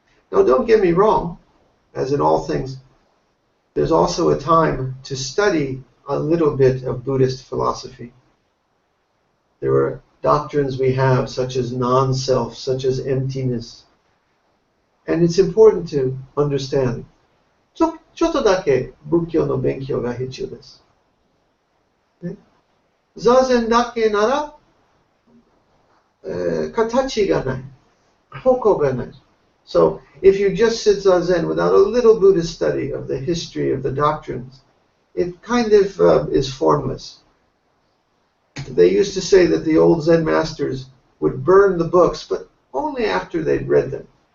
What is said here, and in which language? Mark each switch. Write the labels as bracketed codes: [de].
[en] Now, don't get me wrong, as in all things, there's also a time to study a little bit of Buddhist philosophy. There are doctrines we have, such as non-self, such as emptiness. And it's important to understand. [ja] ちょっとだけ仏教の勉強が必要です。座禅だけなら、形がない。方向がない。 [en] So, if you just sit Zazen without a little Buddhist study of the history of the doctrines, it kind of is formless. They used to say that the old Zen masters would burn the books, but only after they'd read them.